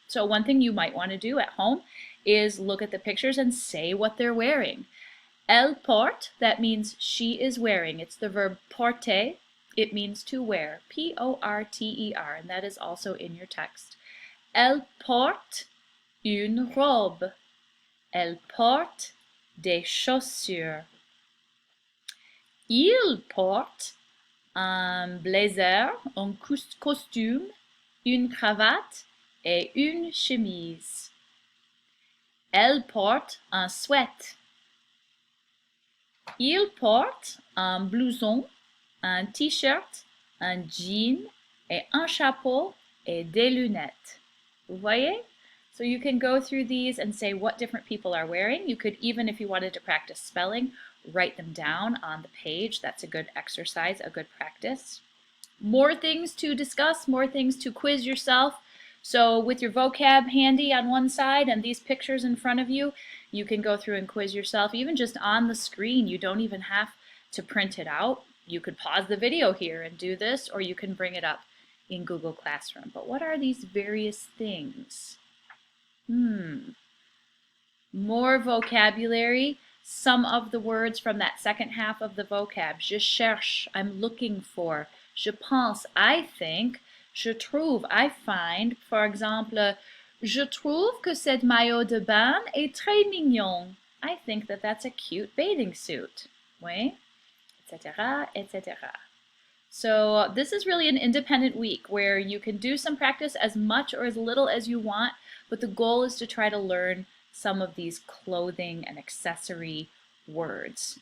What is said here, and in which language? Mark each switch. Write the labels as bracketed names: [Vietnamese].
[English] So one thing you might want to do at home is look at the pictures and say what they're wearing. [French] Elle porte, [English] that means she is wearing. It's the verb porter. It means to wear, P-O-R-T-E-R, and that is also in your text. [French] Elle porte une robe. Elle porte des chaussures. Il porte un blazer, un costume, une cravate et une chemise. Elle porte un sweat. Il porte un blouson, un t-shirt, un jean et un chapeau et des lunettes. Vous voyez? [English] So you can go through these and say what different people are wearing. You could even, if you wanted to practice spelling, write them down on the page. That's a good exercise, a good practice. More things to discuss, more things to quiz yourself. So with your vocab handy on one side and these pictures in front of you, you can go through and quiz yourself, even just on the screen. You don't even have to print it out. You could pause the video here and do this, or you can bring it up in Google Classroom. But what are these various things? More vocabulary. Some of the words from that second half of the vocab. [French] Je cherche, [English] I'm looking for. [French] Je pense, [English] I think. [French] Je trouve, [English] I find. For example, [French] je trouve que cette maillot de bain est très mignon. [English] I think that that's a cute bathing suit. Oui, etc., etc. So this is really an independent week where you can do some practice as much or as little as you want, but the goal is to try to learn some of these clothing and accessory words.